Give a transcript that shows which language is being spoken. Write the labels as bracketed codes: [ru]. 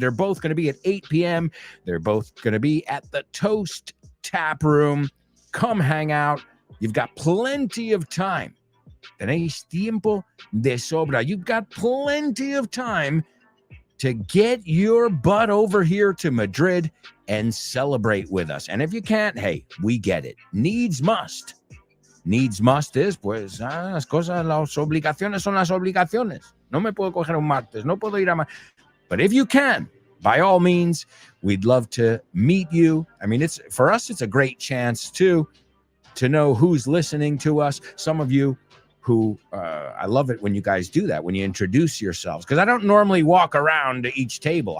[en] They're both going to be at 8 p.m. They're both going to be at the Toast Tap Room. Come hang out. You've got plenty of time. [es] Tenéis tiempo de sobra. [en] You've got plenty of time to get your butt over here to Madrid and celebrate with us. And if you can't, hey, we get it. Needs must. Needs must is, [es] pues, las cosas, las obligaciones son las obligaciones. No me puedo coger un martes. No puedo ir a... [en] But if you can, by all means, we'd love to meet you. I mean, it's for us, it's a great chance, too, to know who's listening to us. Some of you who, I love it when you guys do that, when you introduce yourselves, because I don't normally walk around to each table.